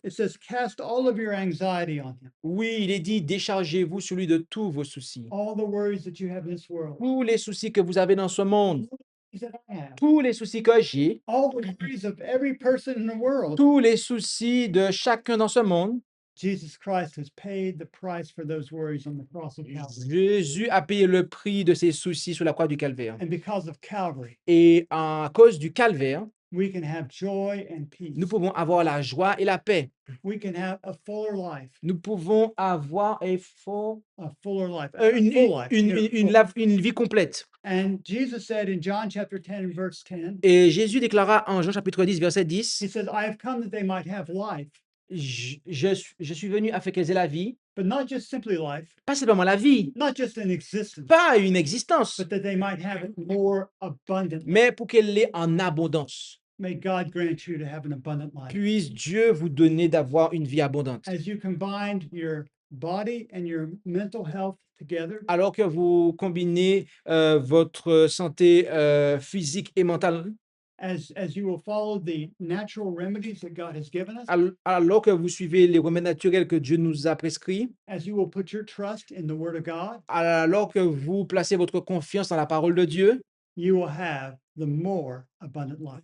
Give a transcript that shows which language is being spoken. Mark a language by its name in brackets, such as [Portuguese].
[English] It says, cast all of your anxiety on him. [French] Oui, il est dit, déchargez-vous sur lui de tous vos soucis. [English] All the worries that you have in this world. [French] Tous les soucis que vous avez dans ce monde, [English] That I have. [French] tous les soucis que j'ai, [English] All the worries of every person in the world. [French] tous les soucis de chacun dans ce monde, [English] Jesus Christ has paid the price for those worries on the cross of Calvary. [French] Jésus a payé le prix de ses soucis sur la croix du calvaire. [English] And because of Calvary, [French] Et à cause du calvaire, [English] we can have joy and peace. [French] nous pouvons avoir la joie et la paix. [English] We can have a fuller life. [French] Nous pouvons avoir [English] A fuller life. [French] une, [English] full life. Yeah, full. [French] une vie complète. [English] And Jesus said in John chapter 10 verse 10, [French] Et Jésus déclara en Jean chapitre 10, verset 10, [English] he says, I have come that they might have life, [French] je suis venu afin qu'elles aient la vie, [English] but not just simply life, [French] pas simplement la vie, [English] not just an existence, [French] pas une existence, [English] but that they might have it more abundantly. [French] mais pour qu'elle l'ait en abondance. [English] May God grant you to have an abundant life. [French] Puisse Dieu vous donner d'avoir une vie abondante. [English] As you combined your body and your mental health together, [French] Alors que vous combinez votre santé physique et mentale, [English] as you will follow the natural remedies that God has given us, [French] Alors que vous suivez les remèdes naturels que Dieu nous a prescrits, [English] as you will put your trust in the Word of God, [French] alors que vous placez votre confiance dans la parole de Dieu, [English] you will have the more abundant life.